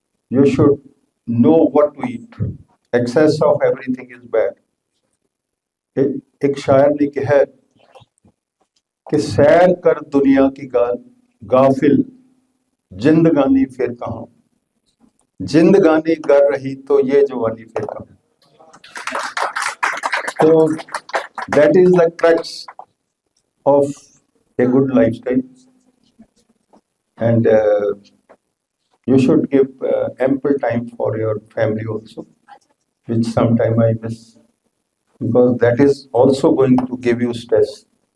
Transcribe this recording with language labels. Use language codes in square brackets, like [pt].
[en] You should know what to eat. Excess of everything is bad. [hi] एक शायर ने कहा है कि सैर कर दुनिया की गाफिल जिंदगानी फिर कहाँ, जिंदगानी कर रही तो ये जवानी फिर कहाँ. [en] So that is the crux of a good lifestyle, and you should give ample time for your family also, which sometime I miss, because that is also going to give you stress.